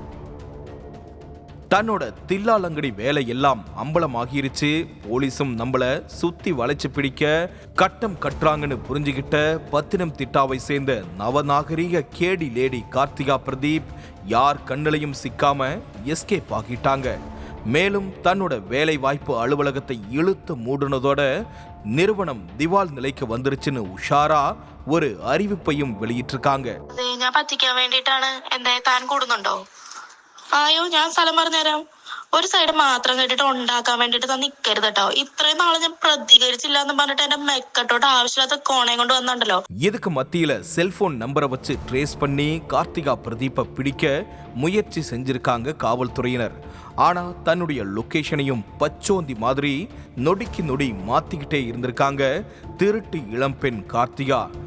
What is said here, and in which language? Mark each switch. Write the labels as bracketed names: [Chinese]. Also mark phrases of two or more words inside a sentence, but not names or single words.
[Tamil] தன்னோட தில்லாலங்கடி வேலை எல்லாம் அம்பலமாகிருச்சு, போலீஸும் நம்மள சுத்தி வளைச்சு பிடிக்க கட்டம் கட்டுறாங்கன்னு புரிஞ்சுக்கிட்ட பத்தினம்திட்டாவை சேர்ந்த நவநாகரீக கேடி லேடி கார்த்திகா பிரதீப் யார் கண்ணிலையும் சிக்காம எஸ்கேப் ஆகிட்டாங்க. மேலும் தன்னோட வேலை வாய்ப்பு அலுவலகத்தை இழுத்து மூடுனதோட நிறுவனம் திவால் நிலைக்கு வந்துருச்சுன்னு உஷாரா ஒரு அறிவிப்பையும் வெளியிட்டிருக்காங்க. [Malayalam] ഞാൻ പറ്റിക്കാൻ വേണ്ടിയിട്ടാണ് എന്നെ താൻ കൂടുന്നുണ്ടോ? ആയോ, ഞാൻ സ്ഥലം പറഞ്ഞുതരാം. ഒരു സൈഡ് മാത്രം കേട്ടിട്ട് ഉണ്ടാക്കാൻ വേണ്ടിട്ട് നിൽക്കരുത് കേട്ടോ. ഇത്രയും നാളെ ഞാൻ പ്രതികരിച്ചില്ല എന്ന് പറഞ്ഞിട്ട് എന്റെ മെക്കട്ടോട്ട് ആവശ്യമില്ലാത്ത കോണയം കൊണ്ട് വന്നിട്ടുണ്ടല്ലോ. [Tamil] இதுக்கு மத்தியில செல்போன் நம்பரை வச்சு ட்ரேஸ் பண்ணி கார்த்திகா பிரதீப்பை பிடிக்க முயற்சி செஞ்சிருக்காங்க காவல்துறையினர். ஆனா தன்னுடைய லொகேஷனையும் பச்சோந்தி மாதிரி நொடிக்கு நொடி மாத்திக்கிட்டே இருந்திருக்காங்க திருட்டு இளம்பெண் கார்த்திகா.